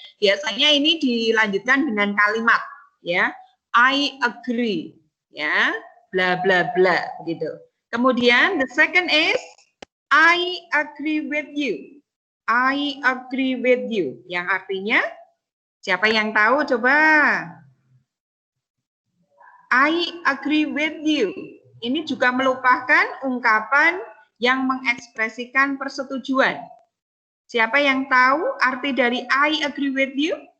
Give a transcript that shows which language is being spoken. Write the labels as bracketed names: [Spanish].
[Indonesian] Biasanya ini dilanjutkan dengan kalimat ya. [English] I agree ya. Bla bla bla gitu. [Indonesian] Kemudian [English] the second is I agree with you. I agree with you. [Indonesian] Yang artinya siapa yang tahu coba? [English] I agree with you. [Indonesian] Ini juga merupakan ungkapan yang mengekspresikan persetujuan. Siapa yang tahu arti dari [English] I agree with you?